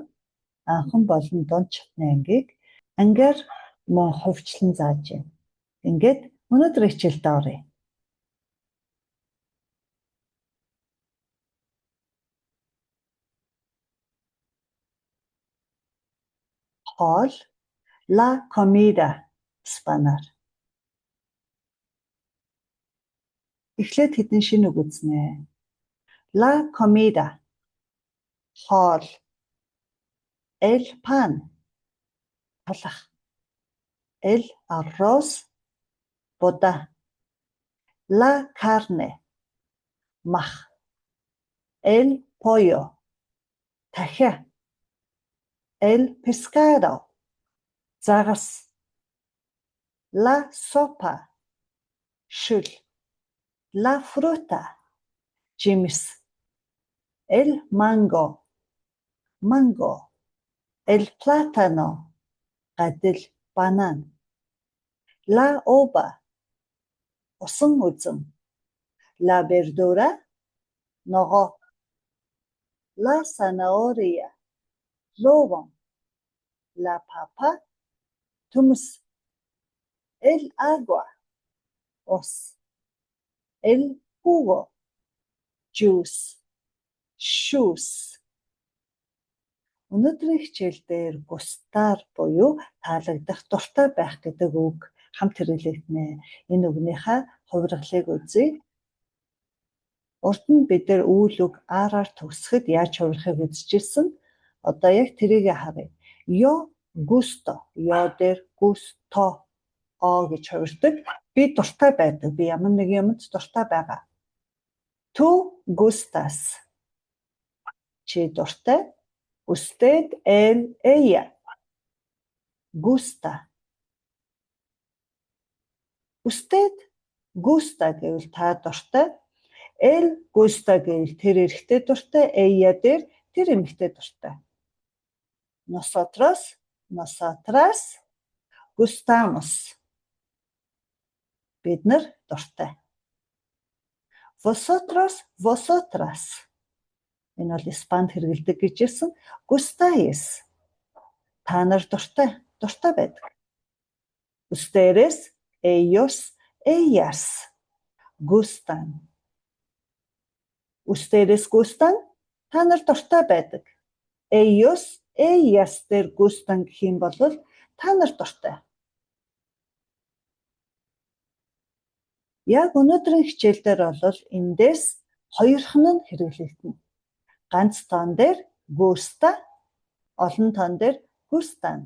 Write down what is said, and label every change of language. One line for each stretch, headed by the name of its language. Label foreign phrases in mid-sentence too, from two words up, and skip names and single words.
Mongolian: Анхан болон дунд чатны ангийг ангиар мөн хувьчлан зааж байна. Ингээд өнөөдрийн хичээлдээ оръё. Хоол,
Spanish: la comida Испанаар.
Mongolian: Эхлээд хэдэн шинэ үг үзнэ.
Spanish: La comida. Хоол. El pan. Талах. El arroz. Boda. La carne. Мах. El pollo. Дахиа. El pescado. Загас. La sopa. Шүл. La fruta. Жимс. El mango. Mango. El plátano.
Mongolian: Гадил. Банан.
Spanish: La uva.
Mongolian: Усан үзэм.
Spanish: La verdura. Ногоо. La zanahoria. Ловон. La papa. Төмөс. El agua. Ус. El jugo. Juice. Shoes.
Mongolian: Өнөөдрийн хичээлдээр густар буюу таалагдах, дуртай байх гэдэг үг хамт хэрэглэгдэнэ. Энэ үгнийхээ хувиргалыг үзье. Урд нь бид нар үйл үг аараар төгсөхөд яаж хувирахыг үзчихсэн. Одоо яг тэрийг харъя.
Spanish: Yo gusto.
Mongolian: Yo дээр gusto гэж хувирдаг. Би дуртай байдаг. Би ямар нэг юмд дуртай байгаа.
Spanish: Tú gustas.
Mongolian: Чи дуртай.
Spanish: Usted, él, ella. Gusta. Usted gusta
Mongolian: гэвэл та дуртай.
Spanish: Él gusta гэвэл тэр эрэгтэй дуртай.
Mongolian: Ella дээр тэр эмэгтэй дуртай.
Spanish: Nosotros, nosotras gustamos.
Mongolian: Бид нар дуртай.
Spanish: Vosotros, vosotras.
Mongolian: Энэ бол Испанд хэрэгэлдэг гэж ирсэн.
Spanish: Gustáis.
Mongolian: Та нар дуртай, дуртай байдаг.
Spanish: Ustedes, ellos, ellas gustan. Ustedes gustan.
Mongolian: Та нар дуртай байдаг.
Spanish: Ellos, ellas
Mongolian: дээр gustan гэх юм бол та нар дуртай. Яг өнөөдрийн хичээлдэр бол эндээс хоёрхан нь хэрэглэгдэнэ. Ганц тоон дээр gusta, олон тоон дээр gustan.